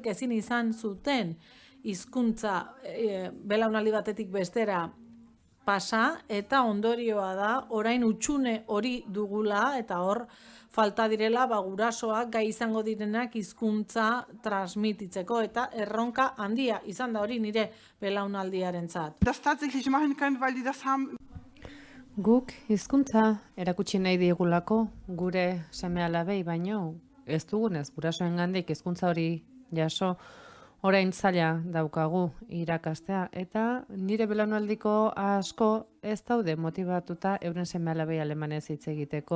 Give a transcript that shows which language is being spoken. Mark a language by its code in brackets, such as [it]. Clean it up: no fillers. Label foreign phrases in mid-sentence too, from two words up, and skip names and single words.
[eu] ezin izan zuten hizkuntza belaunaldi batetik bestera pasa, eta ondorioa da orain hutsune hori dugula eta hor falta direla gurasoak gai izango direnak hizkuntza transmititzeko, eta erronka handia izan da hori nire belaunaldiarentzat. [de] Das tatsächlich machen können, weil die das haben. [eu] Guk hizkuntza erakutsi nahi digulako gure seme-alabei, baino ez dugunez gurasoengandik hizkuntza hori jaso, orain zaila daukagu irakastea, eta nire belaunaldiko asko ez daude motibatuta euren seme-alabei alemanez hitz egiteko.